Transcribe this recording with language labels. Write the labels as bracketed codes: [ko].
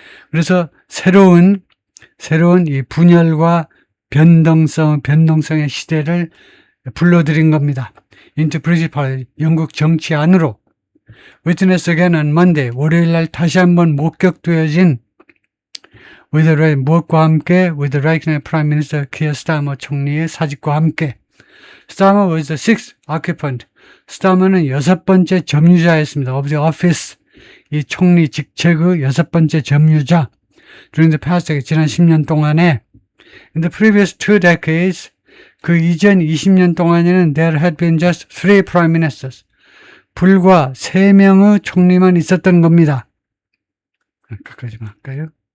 [ko] 그래서 새로운 이 분열과 변동성의 시대를 불러들인 겁니다. [en] into British Parliament, [ko] 영국 정치 안으로. [en] Witness again on Monday, [ko] 월요일 날 다시 한번 목격되어진 무엇과 함께? [en] with the right Prime Minister Keir Starmer [ko] 총리의 사직과 함께. [en] Starmer was the sixth occupant. [ko] Starmer는 6번째 점유자였습니다. [en] of the office. [ko] 이 총리 직책의 6번째 점유자. [en] during the past, [ko] 지난 10년 동안에 [en] in the previous 2 decades, [ko] 그 이전 20년 동안에는 [en] there had been just 3 prime ministers. [ko] 불과 3명의 총리만 있었던 겁니다. 끝까지만 할까요?